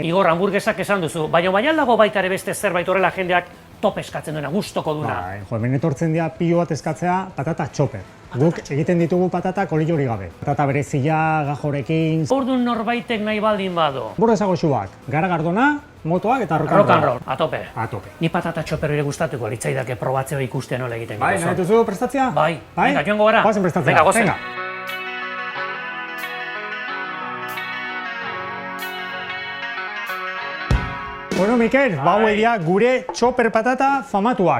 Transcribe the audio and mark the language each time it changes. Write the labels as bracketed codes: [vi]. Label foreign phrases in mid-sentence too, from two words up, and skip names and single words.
[eu] Igor, hamburguesak esan duzu, baina dago baita ere beste zerbait horrela jendeak top eskatzen duena, gustoko duna. Bai, hemen etortzen dira pilo bat eskatzea patata txoper. Guk egiten ditugu patatak olio gabe. Patata berezia, gajorekin. Orduan norbaitek nahi baldin bado. Hamburguesa goxuak, garagardona, motoak eta rock [en] and roll. [es] A tope. A tope. [eu] Ni patata txoper ere gustatuko litzaidake probatzea ikustea nola egiten. Bai, nahi duzu prestatzea? Bai. Venga, joango gara. Goazen prestatzea. Venga, gozen. Bueno, Mikel, hauek dira gure txoper patata famatuak.